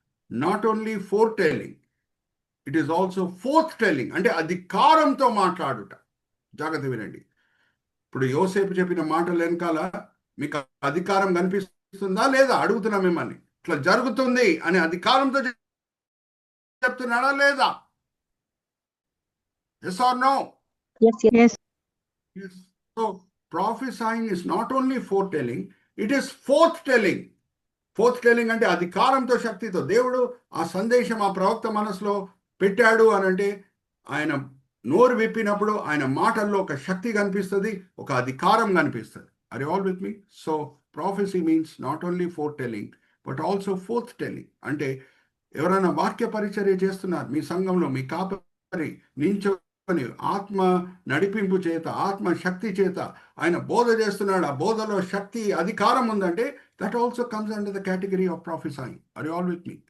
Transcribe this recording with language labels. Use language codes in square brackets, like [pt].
[en] not only foretelling, it is also forth telling, [te] అంటే అధికారంతో మాట్లాడుట. జాగ్రత్త వినండి. ఇప్పుడు యోసేపు చెప్పిన మాటలు వెనకాల మీకు అధికారం కనిపిస్తుందా లేదా అడుగుతున్నా మిమ్మల్ని. ఇట్లా జరుగుతుంది అని అధికారంతో చెప్తున్నాడా లేదా? [en] Yes or no? Yes. So prophesying is not only foretelling, it is forthtelling. [te] Forthtelling అంటే అధికారంతో, శక్తితో. దేవుడు ఆ సందేశం ఆ ప్రవక్త మనసులో పెట్టాడు అని అంటే ఆయన నోరు విప్పినప్పుడు ఆయన మాటల్లో ఒక శక్తి కనిపిస్తుంది, ఒక అధికారం కనిపిస్తుంది. [en] Are you all with me? So prophecy means not only foretelling but also forthtelling. [te] అంటే ఎవరైనా వాక్య పరిచర్య చేస్తున్నారు మీ సంఘంలో, మీ కాపరి నించొని ఆత్మ నడిపింపు చేత, ఆత్మ శక్తి చేత ఆయన బోధ చేస్తున్నాడు, ఆ బోధలో శక్తి అధికారం ఉందంటే [en] That also comes under the category of professing. Are you all with me?